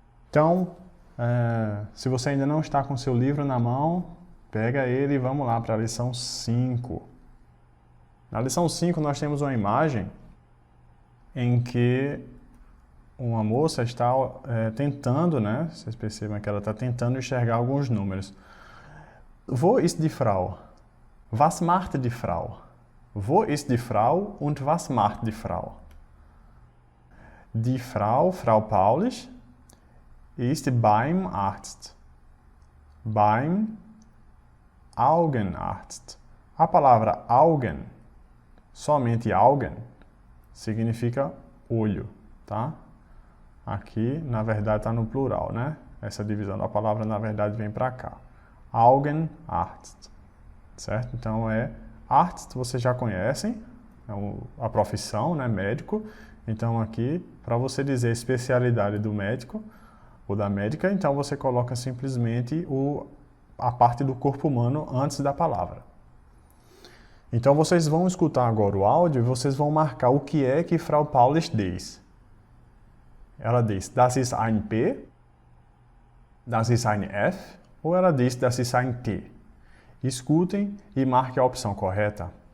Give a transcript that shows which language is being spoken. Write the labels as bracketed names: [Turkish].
[Portuguese] Então, se você ainda não está com seu livro na mão, pega ele e vamos lá para a lição 5. Na lição 5 nós temos uma imagem em que uma moça está tentando, né? Vocês percebem que ela está tentando enxergar alguns números. [German] Wo ist die Frau? Was macht die Frau? Wo ist die Frau und was macht die Frau? Die Frau, Frau Paulisch, ist beim Arzt. Beim Augenarzt. [Portuguese] A palavra Augen, somente Augen, significa olho, tá? Aqui, na verdade, está no plural, né? Essa divisão da palavra, na verdade, vem para cá. Augenarzt, certo? Então, Arzt, vocês já conhecem, é a profissão, né? Médico. Então, aqui, para você dizer a especialidade do médico ou da médica, então você coloca simplesmente a parte do corpo humano antes da palavra. Então, vocês vão escutar agora o áudio e vocês vão marcar o que é que Frau Paulisch diz. Ela diz, [German] das ist ein P, das ist ein F, [Portuguese] ou ela diz, [German] das ist ein T. [Portuguese] Escutem e marquem a opção correta.